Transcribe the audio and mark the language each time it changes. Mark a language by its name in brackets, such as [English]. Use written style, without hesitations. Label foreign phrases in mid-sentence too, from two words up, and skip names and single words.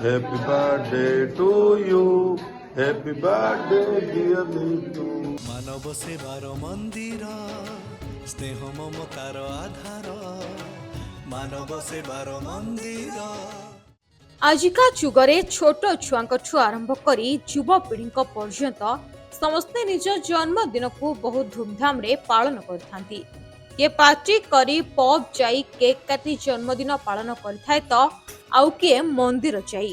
[English] Happy birthday to you. Happy birthday dear Nitu. [Bangla] মানব সেবার মন্দির স্নেহ মমতার আধার মানব সেবার মন্দির। [Odia] ଆଜିକା ଯୁଗରେ ଛୋଟ ଛୁଆଙ୍କଠୁ ଆରମ୍ଭ କରି ଯୁବପିଢ଼ିଙ୍କ ପର୍ଯ୍ୟନ୍ତ ସମସ୍ତେ ନିଜ ଜନ୍ମଦିନକୁ ବହୁତ ଧୁମଧାମରେ ପାଳନ କରିଥାନ୍ତି। କିଏ ପାର୍ଟି କରି ପବ୍ ଯାଇ କେକ୍ କାଟି ଜନ୍ମଦିନ ପାଳନ କରିଥାଏ ତ ଆଉ କିଏ ମନ୍ଦିର ଯାଇ।